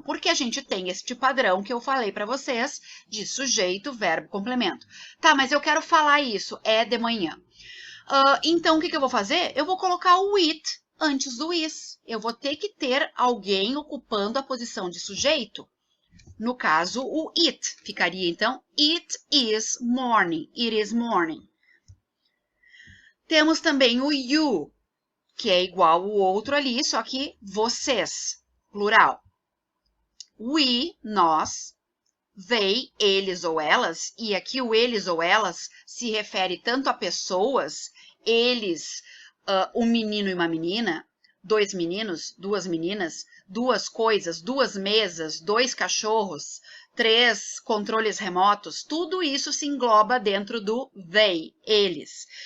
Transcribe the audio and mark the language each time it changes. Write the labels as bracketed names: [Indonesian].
[Portuguese] Porque a gente tem este padrão que eu falei para vocês de sujeito, verbo, complemento. Tá, mas eu quero falar isso, é de manhã. Então, o que eu vou fazer? Eu vou colocar o it antes do is. Eu vou ter que ter alguém ocupando a posição de sujeito. No caso, o it. Ficaria, então, [English] it is morning. It is morning. [Portuguese] Temos também o you, que é igual o outro ali, só que vocês, plural. We, nós. They, eles ou elas. E aqui o eles ou elas se refere tanto a pessoas, eles, um menino e uma menina, dois meninos, duas meninas, duas coisas, duas mesas, dois cachorros, três controles remotos, tudo isso se engloba dentro do they, eles.